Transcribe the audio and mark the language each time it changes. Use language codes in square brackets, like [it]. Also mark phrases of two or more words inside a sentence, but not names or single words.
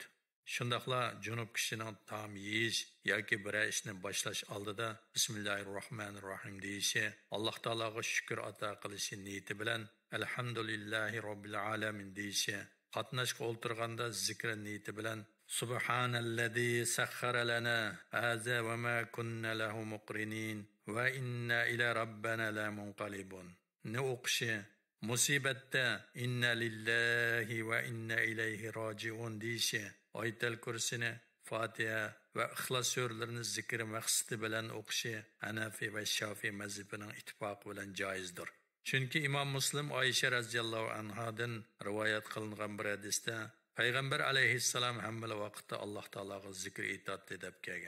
[uz] Shundaqla junub kishining taom yeyish yoki bir ishni boshlash oldida Bismillahirrohmanirrohim deyishi, Alloh taologa shukr ato qilishi niyati bilan [ar] الحمد لله رب العالمين [uz] deyishi, qatnashga o'ltirganda zikr niyati bilan [ar] سبحان الذي سخر لنا هذا وما كنا له مقرنين وإنا إلى ربنا لمنقلبون. [uz] Ne o'qishi, musibatda [ar] إنا لله وإنا إليه راجعون [uz] deyishi, Ayatul Kursini, Fatiha va Ixlos suralarini zikr maqsadi bilan o'qishi Hanafi va Shafiy mazhabining ittifoqi bilan joizdir. Chunki Imom Muslim Oysha radhiyallohu anhadan rivoyat qilingan bir hadisda Payg'ambar alayhissalom hamma vaqtda Alloh taologa zikr itoat deb kelgan.